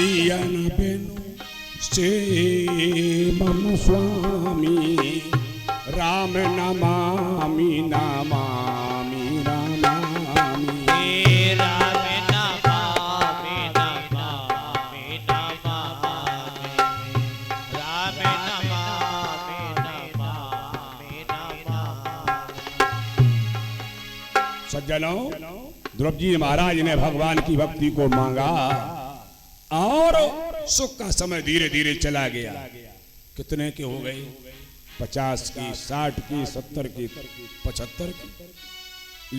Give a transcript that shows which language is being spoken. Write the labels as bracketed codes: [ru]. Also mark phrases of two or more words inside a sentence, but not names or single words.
[sa] नयन बेनु से मम स्वामी राम नमामि नमामि नमामि राम नमामि नमामि नमामि राम नमामि नमामि नमामि। [hi] सज्जनों, द्रौपदी जी महाराज ने भगवान की भक्ति को मांगा और सुख का समय धीरे धीरे चला गया। कितने के हो गए? 50 की, 60 की, 70 की, 75 की।